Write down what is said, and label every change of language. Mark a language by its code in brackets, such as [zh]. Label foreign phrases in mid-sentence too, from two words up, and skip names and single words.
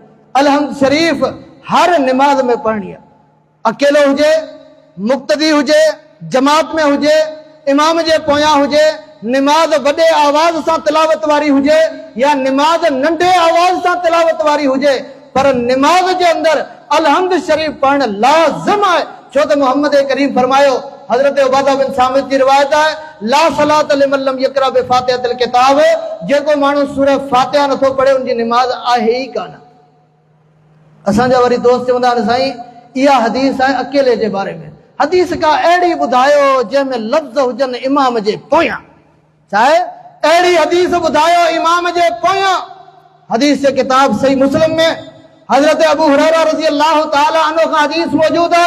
[sd] अलहम्द शरीफ़ हर निमाज़ में पढ़णी आहे, अकेलो हुजे, मुक़्तदी हुजे, जमात में हुजे, इमाम जे पोयां हुजे, निमाज़ वॾे आवाज़ सां तिलावत वारी हुजे या निमाज़ नंढे आवाज़ सां तिलावत वारी हुजे, पर निमाज़ जे अंदरि अलहम्द शरीफ़ पढ़णु लाज़िम आहे। छो त मोहम्मद करीम फरमायो, हज़रत उबादा बिन सामित जी रिवायत आहे, [ar] لا صلاة لمن لم يقرأ بفاتحة الكتاب, [sd] जेको माण्हू सूरह फातिहा नथो पढ़े उनजी निमाज़ आहे ई कान। असांजा वरी दोस्त चवंदा आहिनि, साईं इहा हदीस आहे अकेले जे बारे में, हदीस का अहिड़ी ॿुधायो जंहिंमें लफ़्ज़ हुजनि इमाम जे पोयां। छा आहे? अहिड़ी हदीस ॿुधायो इमाम जे पोयां। हदीस जे किताब सही मुस्लिम में हज़रत अबू हुरैरा [ar] رضي الله تعالى عنه [sd] खां हदीस मौजूद आहे।